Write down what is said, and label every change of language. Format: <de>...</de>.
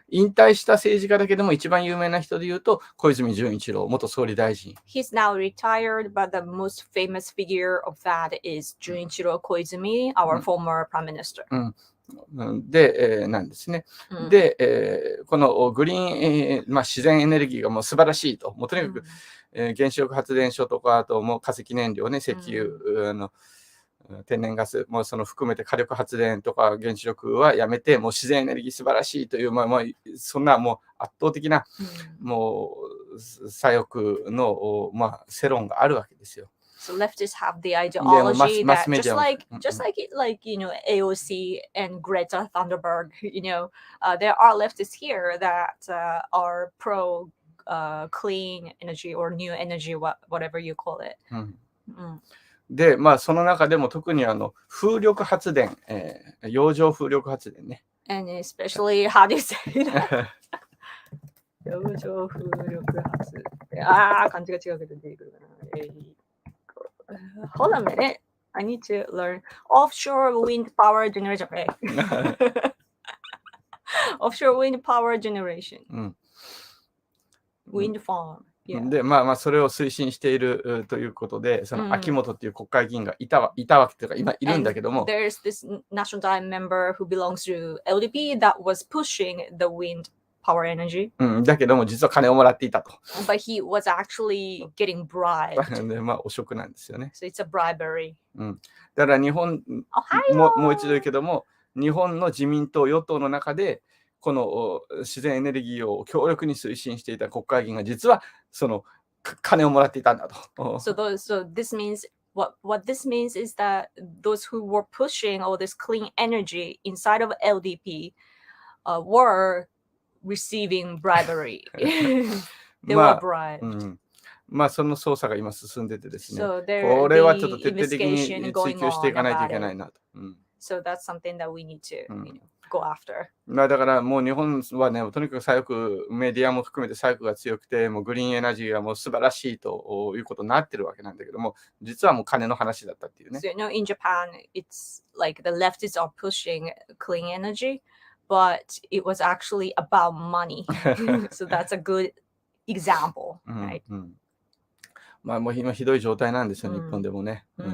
<ja>引退した政治家だけども一番有名な人で言うと小泉純一郎元総理大臣。</ja> <en>He's now retired, but the most famous figure of that is Junichiro Koizumi, our former prime minister.</en> <ja>で、なんですね。で、このグリーン、自然エネルギーがもう素晴らしいと。もうとにかく、原子力発電所とか、あともう化石燃料ね、石油、天然ガス、もうその含めて火力発電とか原子力はやめて、もう自然エネルギー素晴らしいという、そんなもう圧倒的な、もう左翼の、世論があるわけですよ。</ja> <en>So leftists have the ideology that just like AOC and Greta Thunberg, there are leftists here that are pro clean energy or new energy, whatever you call it.</en> <ja>で、その中でも特に風力発電、洋上風力発電ね。</ja> <en>And especially, how do you say that?</en> <ja>洋上風力発電。漢字が違うけど出てくるかな。</ja> <en>Hold on a minute. I need to learn offshore wind power generation. Offshore wind power generation. Wind farm.</en> <ja>で、それを推進しているということで、その秋元っていう国会議員がいたわけというか、今いるんだけども。</ja> <en>There's this national Diet member who belongs to LDP that was pushing the wind power energy.</en> <ja>だけども、実は金をもらっていたと。</ja> <en>But he was actually getting bribed.</en> <ja>で、汚職なんですよね。</ja> <en>So it's a bribery.</en> <ja>だから日本、もう一度言うけども、日本の自民党、与党の中で、この自然エネルギーを強力に推進していた国会議員が実はその金をもらっていたんだと。</ja> <en>So this means what this means is that those who were pushing all this clean energy inside of LDP were receiving bribery. They were bribed.</en> <ja>その捜査が今進んでてですね。</ja> <en>So</en> <ja>これはちょっと徹底的に追及していかないといけないなと。</ja> <en>So that's something that we need to, go after.</en> <ja>だからもう日本はね、とにかく左翼、メディアも含めて左翼が強くて、もうグリーンエナジーがもう素晴らしいということになってるわけなんだけども、実はもう金の話だったっていうね。</ja> <en>So, in Japan, it's like the leftists are pushing clean energy, but it was actually about money. So that's a good example, right?</en> <ja>もう今ひどい状態なんですよ、日本でもね。</ja>